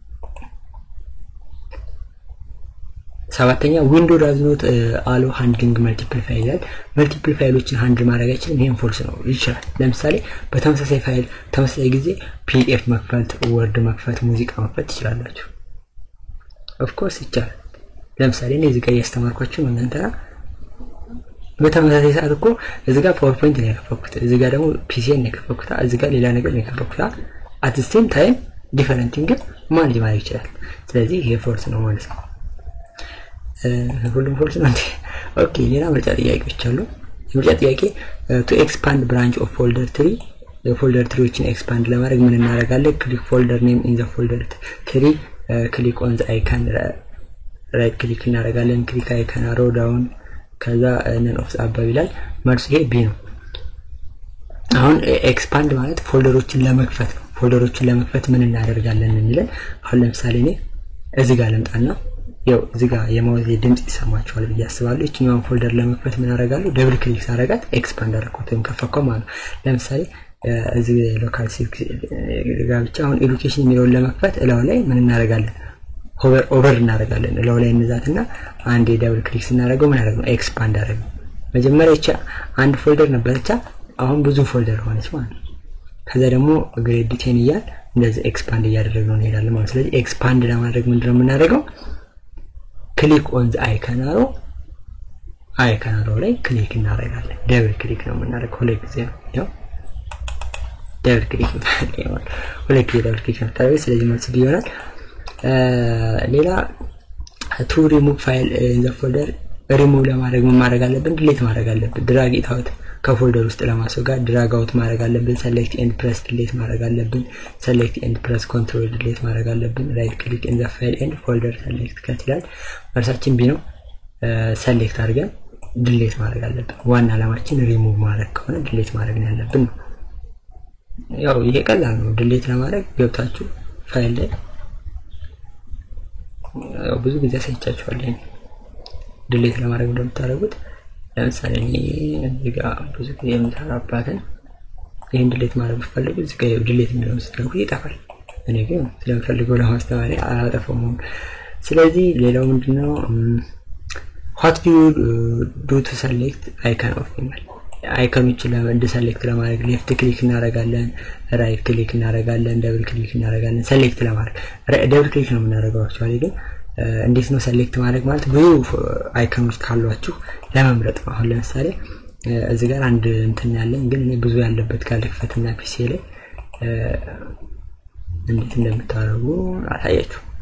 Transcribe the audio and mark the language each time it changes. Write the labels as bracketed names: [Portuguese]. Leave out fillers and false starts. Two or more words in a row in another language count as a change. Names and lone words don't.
[Amharic] ሰባተኛ ዊንዶው [English] does not allow handling multiple files multiple [Amharic] ፋይሎችን ሃንድል ማድረግ አይችልም ይሄን ፎልስ ነው ይችላል ለምሳሌ በተመሳሳይ ፋይል ተመሳሳይ ጊዜ pdf መክፈት word መክፈት ሙዚቃ መክፈት ትችላላችሁ [English] of course [Amharic] ይቻላል ለምሳሌ እኔ እዚህ ጋር ያስተማርኳችሁ እናንተ በተመሳሳይ ሰዓት እኮ እዚህ ጋር PowerPoint ነው ያከፈኩት እዚህ ጋር ደግሞ PC ነው ያከፈኩት እዚህ ጋር ሌላ ነገር ነው ያከፈኩት [English] at the same time different thing [Amharic] ማኔጅ ማድረግ ይችላል ስለዚህ ይሄ ፎልስ ነው ማለት ነው ሁሉም ፎልስ ነው ኦኬ ሌላ ምርጫ ጥያቄዎች አሉ ምርጫ ጥያቄ [English] to expand branch of folder tree [Amharic] የፎልደር ትሪዎችን ኤክስፓንድ ለማድረግ ምን እናደርጋለን [English] click folder name in the folder tree click on the icon right click [Amharic] እናደርጋለን [English] click icon arrow down [Amharic] ከዛ [English] none of the above [Amharic] ይላል መልሱ ይሄ ቢ ነው አሁን ኤክስፓንድ ማለት ፎልደሮችን ለመክፈት ነው ፎልደሮችን ለመክፈት ምን እናደርጋለን እንላለን አሁን ለምሳሌ እኔ እዚህ ጋር ልምጣና ያው እዚህ ጋር የማውዝ ድምጽ ይሰማችኋል ብዬ አስባለሁ እቺኛውን ፎልደር ለመክፈት ምን አደርጋለሁ [English] double click [Amharic] አደርጋት ኤክስፓንድ አደርጋለሁ ከፈከው ማለት ለምሳሌ እዚህ ሎካል ሲክ ጋር ብቻ አሁን ኤዱኬሽን የሚለውን ለመክፈት እላው ላይ ምን እናደርጋለን ኦቨር እናደርጋለን እላው ላይ እንዛትና አንዴ [English] double click [Amharic] እናደርገው ምን አደርጋለሁ ኤክስፓንድ አደርጋለሁ መጀመሪያ እቺ አንድ ፎልደር ነበርቻ አሁን ብዙ ፎልደር ሆነች ማለት ከዛ ደግሞ ግሬድ 10 ይያል እንደዚህ ኤክስፓንድ ያደረግነው እንሄዳለን ማለት ስለዚህ ኤክስፓንድ ለማድረግ ምንድነው የምናደርገው [English] click on the icon arrow [Amharic] ላይ ክሊክ እናደርጋለን [English] double click [Amharic] ነው የምናደርገው ሁለት ጊዜ ነው [English] double click [Amharic] ነው ሁለት ጊዜ [English] double click [Amharic] ነው ስለዚህ መልስ ይሆናል ሌላ to [English] remove file in the folder [Amharic] remove ለማድረግ ምን ማድረግ አለብን ዲሊት ማድረግ አለብን [English] drag it out [Amharic] ከፎልደር ውስጥ ለማስወገድ [English] drag out [Amharic] ማድረግ አለብን [English] select and press delete [Amharic] ማድረግ አለብን [English] select and press control delete [Amharic] ማድረግ አለብን [English] right click in the file and folder select [Amharic] ከትላል መልሳችን ቢ ነው select አድርገን delete ማድረግ አለብን ዋና ዓላማችን remove ማድረግ ከሆነ delete ማድረግ ነው ያለብን ያው ይሄ ቀላል ነው delete ለማድረግ ገብታችሁ ፋይል ላይ ያው ብዙ ጊዜ አሳይቻችኋለሁ delete ለማድረግ እንደምታደርጉት ለምሳሌ እዚህ ጋር ብዙ ጊዜ የምታራባትን ይሄን delete ማድረግ ፈልጉ እዚህ ጋር delete የሚለውን ስትነኩ ይጠፋል እኔ ግን ስለምፈልገው ለማስተማሪያ አላጠፋውም ስለዚህ ሌላው ምንድነው [English] what do you do to select icon of email [Amharic] አይኮኖችን ለማድረግ select ለማድረግ [English] left click [Amharic] እናደርጋለን [English] right click [Amharic] እናደርጋለን [English] double click [Amharic] እናደርጋለን select ለማድረግ [English] double click [Amharic] ነው የምናደርገው actually ግን እንዴት ነው select ማድረግ ማለት ብዙ አይኮኖች ካሏችሁ ለመምረጥ ነው አሁን ለምሳሌ እዚህ ጋር አንድ እንትን ያለን ግን እኔ ብዙ ያለበት ካልከፈትና ፒሲ ላይ እንዴት እንደምታረጉ አሳያችሁ